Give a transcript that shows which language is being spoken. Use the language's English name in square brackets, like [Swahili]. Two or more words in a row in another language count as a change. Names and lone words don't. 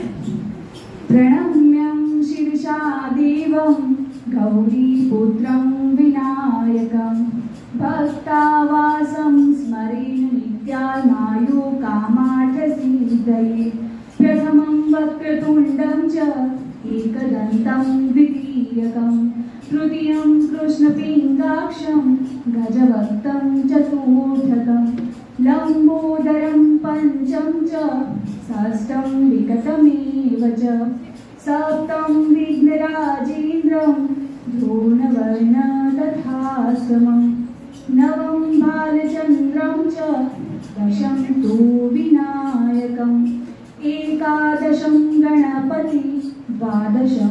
[Sanskrit] પ્રણમ્યં શિરસા દેવં ગૌરીપુત્રં વિનાયકં ભક્તાવાસં સ્મરેન નિત્યાનાયુ કામાર્થસિદ્ધયે પ્રથમં વક્રતુંડં ચ एकदन्तं द्वितीयकं तृतीयं कृष्णपिङ्गाक्षं गजवक्त्रं चतुर्थकं लम्बोदरं पञ्चमं च षष्ठं विकटमेव च सप्तमं विघ्नराजेन्द्रं धूर्णवर्णं तथाश्रमं नवमं बालचन्द्रं च दशं तु विनायकम् एकादशं गणपति द्वादशं